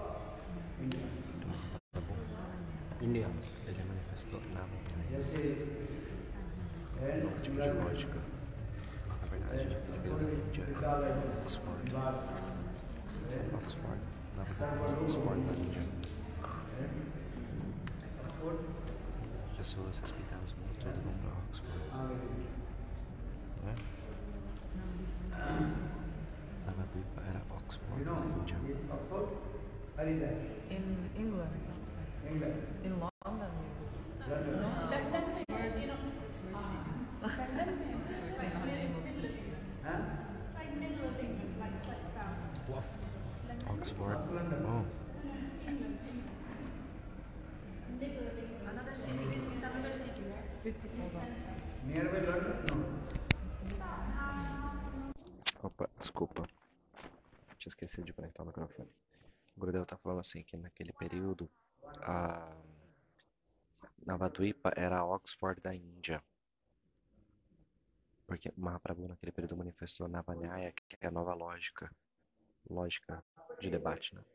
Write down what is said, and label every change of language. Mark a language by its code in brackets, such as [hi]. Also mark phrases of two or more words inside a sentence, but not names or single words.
[pt] India. Ele manifestou na [hi] जैसे [pt] tipo de lógica. Na verdade, ele veio da Índia, Oxford. Oxford. Na verdade, Oxford da Índia. Pessoas respeitadas no mundo todo vão para Oxford. Né? Navadvipa era Oxford da Índia. [en] In England. In London. Oxford. Oxford. Oh. Another city. It's another city, right? nearby London? No. [pt] Opa, desculpa. Tinha esquecido de conectar o microfone. O Gurudev tá falando assim que naquele período a Navadvipa era a Oxford da Índia. Porque Mahaprabhu naquele período manifestou Navanyaya, que é a nova lógica de debate, né?